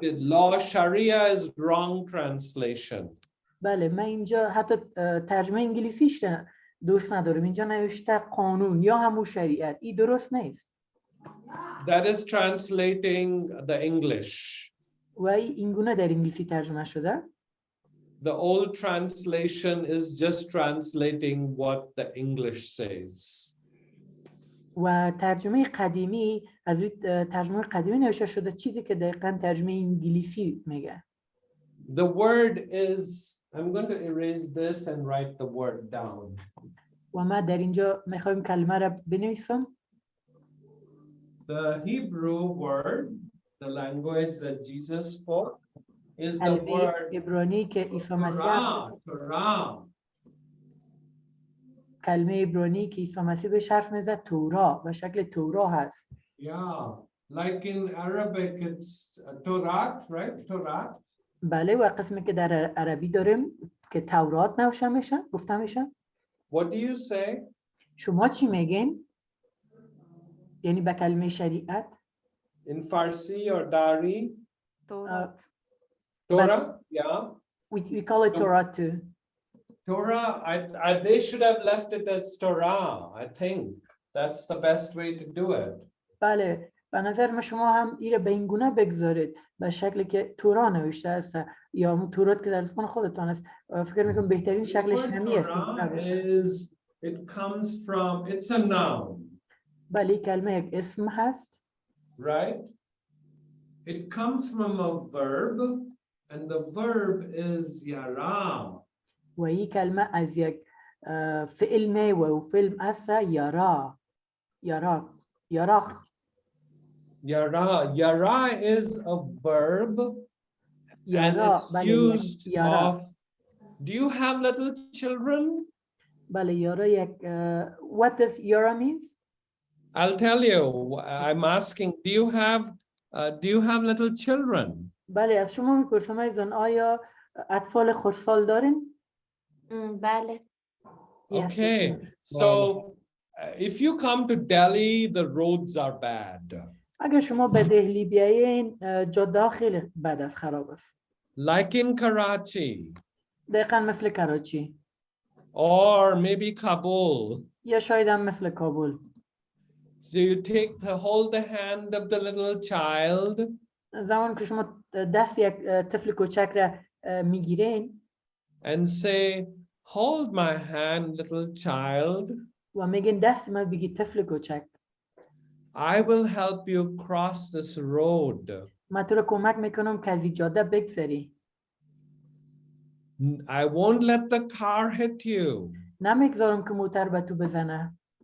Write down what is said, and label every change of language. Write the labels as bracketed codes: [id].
[en] the law Sharia is wrong translation. [fa] بله من اینجا حتی ترجمه انگلیسیش دوست ندارم. اینجا نوشته قانون یا همون شریعت. این درست نیست. [en] That is translating the English. [fa] و اینگونه در انگلیسی ترجمه شده. [en] The old translation is just translating what the English says. [fa] و ترجمه قدیمی از ترجمه قدیمی نوشته شده چیزی که دقیقاً ترجمه انگلیسی میگه. [en] The word is, I'm going to erase this and write the word down. [fa] و من در اینجا میخوایم کلمه را بنویسم. [en] The Hebrew word, the language that Jesus spoke, is the word [fa] عبرانی که عیسی مسیح [en] Torah. [fa] کلمه عبرانی که عیسی مسیح به حرف میزد تورا و شکل تورا هست. [en] Yeah, like in Arabic it's Torah, right? Torah. [fa] بله و قسمی که در عربی داریم که تورات نوشته میشه گفته میشه. [en] What do you say? [fa] شما چی میگین؟ یعنی به کلمه شریعت؟ [en] In Farsi or Dari? [fa] دورات. [en] Torah, yeah. We call it Torah too. Torah, they should have left it as Torah, I think. That's the best way to do it. [fa] بله به نظر من شما هم ایره به این گونه بگذارید به شکلی که تورا نوشته است یا اون تورات که در زبان خودتان است. فکر میکنم بهترین شکلش همین است. [en] It comes from, it's a noun. [fa] بله کلمه یک اسم هست. [en] Right? It comes from a verb and the verb is yara. [fa] و این کلمه از یک فعل میوه و فعل است یارا. یراخ. [en] Yara is a verb and it's used of, do you have little children? [fa] بله یارا یک [en] what does yara means? I'll tell you, I'm asking, do you have little children? [fa] بله از شما میپرسم ایزان آیا اطفال خردسال دارین؟ بله. [en] Okay, so if you come to Delhi, the roads are bad. [fa] اگر شما به دهلی بیایین جاده خیلی بد است خراب است. [en] Like in Karachi. [fa] دقیقا مثل کراچی [en] or maybe Kabul. [fa] یا شاید هم مثل کابل. [en] So you hold the hand of the little child [fa] زمان که شما دست یک طفل کوچک را میگیرین [en] and say, hold my hand, little child. [fa] و میگین دست من بگی طفل کوچک. [en] I will help you cross this road. [fa] من تو را کمک میکنم که از این جاده بگذری. [en] I won't let the car hit you [fa] نمیگذارم که موتر به تو بزنه